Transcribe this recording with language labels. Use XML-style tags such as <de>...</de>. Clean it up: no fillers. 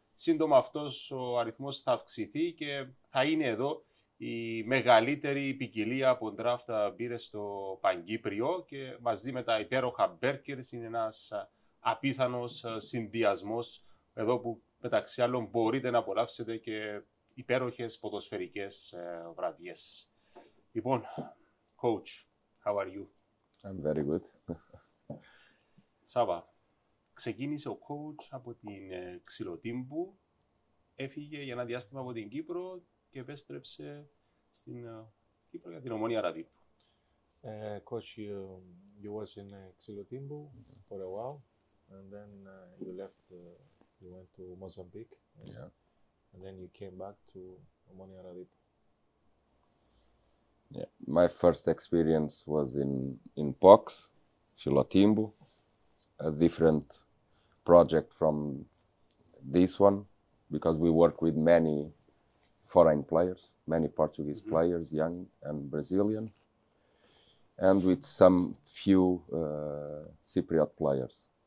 <el>Σύντομα αυτός ο αριθμός θα αυξηθεί και θα είναι εδώ η μεγαλύτερη ποικιλία από draft μπύρες στο Παγκύπριο και μαζί με τα υπέροχα burgers είναι ένας απίθανος συνδυασμός εδώ που μεταξύ άλλων μπορείτε να απολαύσετε και υπέροχες ποδοσφαιρικές βραδιές. Λοιπόν,</el> <en>coach, how are you? I'm very good.</en> <el>Σάβα, ξεκίνησε ο coach από την Ξυλοτύμπου, έφυγε για ένα διάστημα από την Κύπρο και επέστρεψε στην Κύπρο για την Ομόνια Αραδίππου.</el> <en>Coach, you was in Xilotimbu for a while, and then you left. You went to Mozambique, and then you came back to Omonia Aradipo. Yeah, my first experience was in POX, Xilotimbu, a different project from this one because we work with many foreign players, many Portuguese players, young and Brazilian, and with some few Cypriot players.</en>